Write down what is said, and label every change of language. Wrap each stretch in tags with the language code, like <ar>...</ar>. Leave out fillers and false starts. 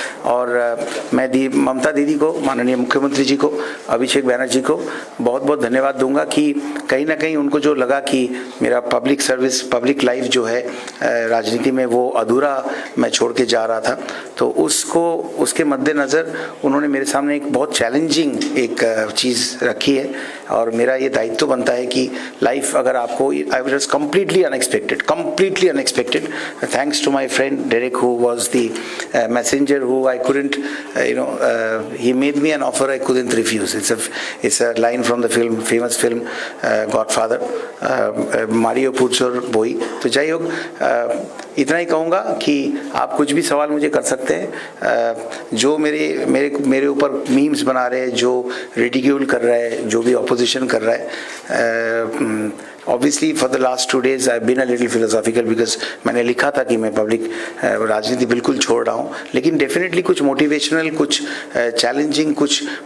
<hi>और मैं ममता दीदी को, माननीय मुख्यमंत्री जी को, अभिषेक बैनर्जी को बहुत बहुत धन्यवाद दूंगा कि कहीं ना कहीं उनको जो लगा कि मेरा पब्लिक सर्विस, पब्लिक लाइफ जो है राजनीति में वो अधूरा मैं छोड़ के जा रहा था, तो उसके मद्देनज़र उन्होंने मेरे सामने एक बहुत चैलेंजिंग एक चीज़ रखी है. और मेरा ये दायित्व बनता है कि लाइफ अगर आपको,</hi> <en>I was completely unexpected, thanks to my friend Derek who was the messenger who I couldn't he made me an offer I couldn't refuse. It's a line from the film, famous film Godfather, Mario Puzo बोई.</en> <hi>तो</hi> <bn>जाई होक,</bn> <hi>इतना ही कहूँगा कि आप कुछ भी सवाल मुझे कर सकते हैं. जो मेरे ऊपर मीम्स बना रहे हैं, जो रिडिक्यूल कर रहा है, जो भी ऑपोजिशन कर रहा है,</hi> <en>obviously for the last 2 days I've been a little philosophical because</en> <hi>मैंने लिखा था कि मैं पब्लिक राजनीति बिल्कुल छोड़ रहा हूँ, लेकिन डेफिनेटली कुछ मोटिवेशनल, कुछ चैलेंजिंग, कुछ</hi>